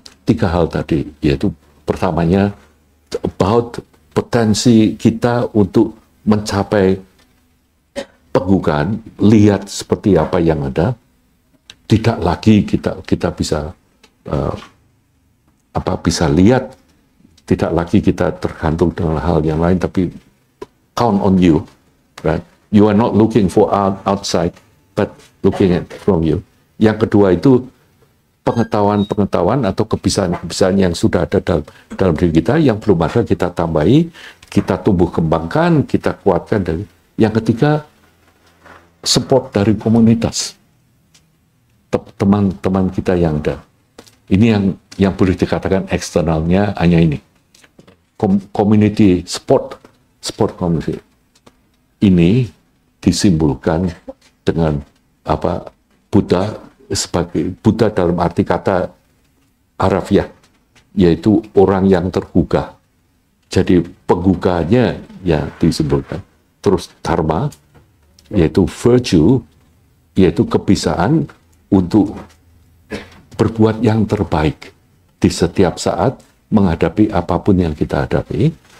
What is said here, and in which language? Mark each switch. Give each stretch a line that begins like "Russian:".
Indonesian: 3 hal tadi, yaitu pertamanya about potensi kita untuk mencapai penggugaan, lihat seperti apa yang ada, tidak lagi kita bisa bisa lihat, tidak lagi kita tergantung dengan hal yang lain, tapi
English: count on you, right? You are not looking for outside, but looking at from you.
Indonesian: Yang kedua itu pengetahuan atau kebisaan yang sudah ada dalam diri kita, yang belum ada kita tambahi, kita tumbuh kembangkan, kita kuatkan. Yang ketiga, support dari komunitas. teman-teman kita yang ada. Ini yang boleh dikatakan eksternalnya hanya ini.
English: Community sport community.
Indonesian: Ini disimbolkan dengan apa? Buddha sebagai Buddha dalam arti kata harafiah, yaitu orang yang tergugah. Jadi penggugahnya yang disimbolkan. Terus dharma, yaitu virtue, yaitu kebiasaan untuk berbuat yang terbaik di setiap saat menghadapi apapun yang kita hadapi.